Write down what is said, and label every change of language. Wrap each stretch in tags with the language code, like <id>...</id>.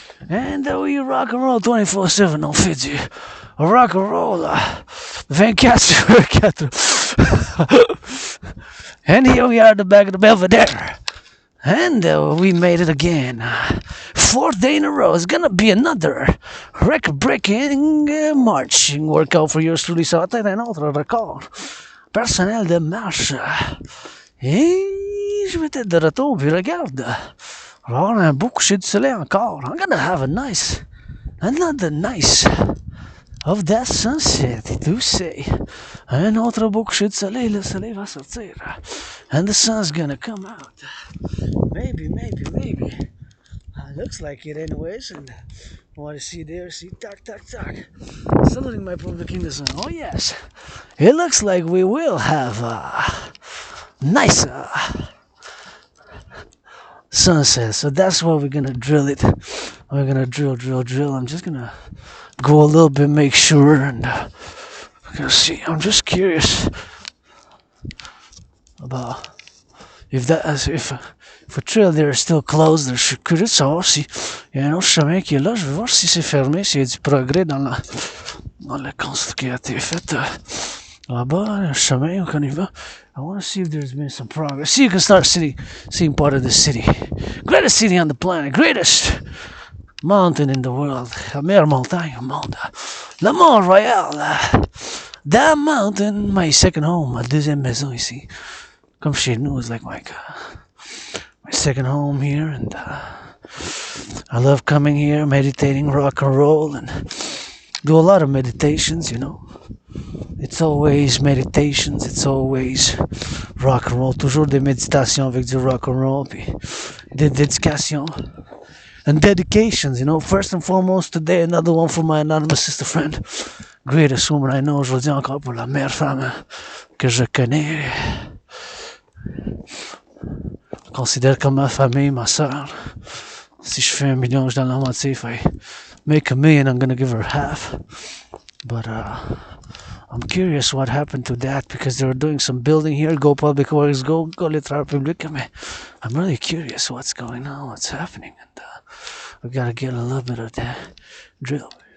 <en>And we rock and roll 24/7.</en> <fr>On fait du rock and roll 24/24.</fr> <en>And here we are at the back of the Belvedere. And we made it again. 4th day in a row. It's gonna be another record-breaking marching workout for yours truly.</en> <fr>Ça va être un autre record personnel de marche. Et je vais être de retour, puis regarde. On va avoir un beau coucher du soleil encore.</fr> <en>I'm gonna have another nice of that sunset,</en> <fr>tu sais. Un autre beau coucher du soleil, le soleil va sortir.</fr> <en>And the sun's gonna come out. Maybe. A Looks like it anyways, and what I see there, see, tac, tac, tac. Saluting my public in the sun. Oh yes, it looks like we will have a nice sunset. So that's why we're gonna drill it. We're gonna drill. I'm just gonna go a little bit, make sure, and we're gonna see. I'm just curious about if a trail there is still closed.</en> <fr>Je suis curieux de savoir si il y a un autre chemin qui est là. Je vais voir si c'est fermé, s'il y a du progrès dans la construction qui a été faite là-bas, un chemin qu'on y va.</fr> <en>I want to see if there's been some progress. See, you can start seeing part of the city. Greatest city on the planet, greatest mountain in the world,</en> <fr>la meilleure montagne au monde,</fr> <en>le Mont Royal. That mountain, my second home,</en> <fr>ma deuxième maison ici. Comme chez nous,</fr> <en>it's like my second home here, and I love coming here, meditating, rock and roll, and do a lot of meditations, you know. It's always meditations, it's always rock and roll,</en> <fr>toujours des méditations avec du rock and roll, puis des dédications</fr> <en>and dedications, you know. First and foremost today, another one for my anonymous sister friend, greatest woman I know.</en> <fr>Je le dis encore, pour la meilleure femme que je connais. Je considère comme ma famille, ma soeur. Si je fais $1 million, je donne la moitié.</fr> <en>If I make $1 million, I'm gonna give her half. But I'm curious what happened to that, because they were doing some building here. Go public works, go</en> <fr>les travailleurs publics.</fr> <en>I'm really curious what's going on, what's happening, and we gotta get a little bit of that drill.</en>